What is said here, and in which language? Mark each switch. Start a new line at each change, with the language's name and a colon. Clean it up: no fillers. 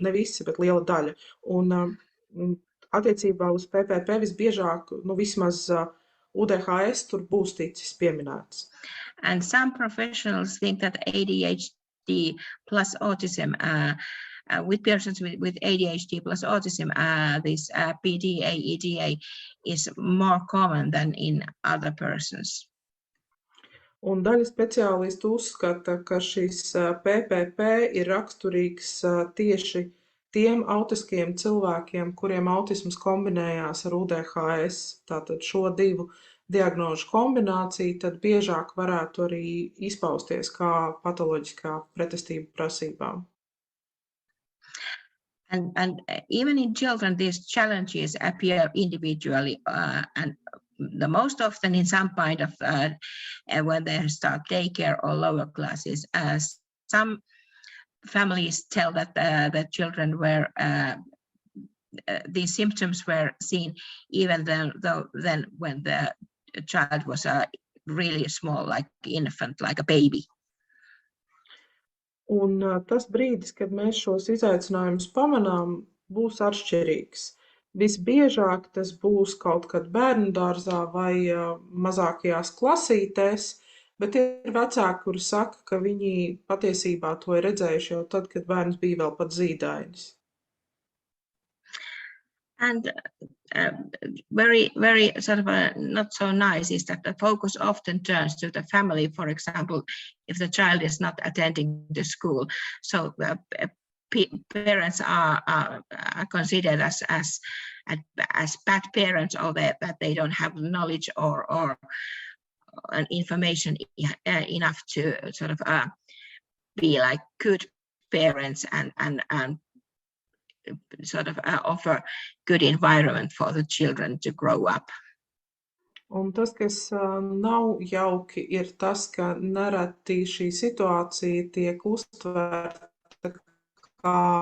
Latvian: Ne visi, bet liela daļa. Un attiecībā uz PPP visbiežāk, vismaz UDHS tur būs ticis pieminēts.
English: And some professionals think that ADHD plus autism, with persons with ADHD plus autism, this PDA, EDA is more common than in other persons.
Latvian: Un daļa speciālistu uzskata, ka šis PPP ir raksturīgs tieši tiem autiskiem cilvēkiem, kuriem autisms kombinējās ar UDHS. Tātad šo divu diagnožu kombinācija tad biežāk varētu arī izpausties kā patoloģiskā pretestība prasībām.
English: And even in children, these challenges appear individually and the most often in some point of when they start daycare or lower classes. Some families tell that the children were these symptoms were seen even then when the child was really small, like infant, like a baby.
Latvian: Un tas brīdis, kad mēs šos izaicinājumus pamanām, būs atšķirīgs. Visbiežāk tas būs kaut kad bērnudārzā vai mazākajās klasītēs, bet ir vecāki, kuri saka, ka viņi patiesībā to ir redzējuši jau tad, kad bērns bija vēl pat zīdainis.
English: And very, very sort of not so nice is that the focus often turns to the family. For example, if the child is not attending the school, so parents are considered as bad parents, or that they don't have knowledge or information enough to sort of be like good parents and sort of offer good environment for the children to grow up.
Latvian: Un tas, kas nav jauki, ir tas, ka nereti šī situācija tiek uztverta kā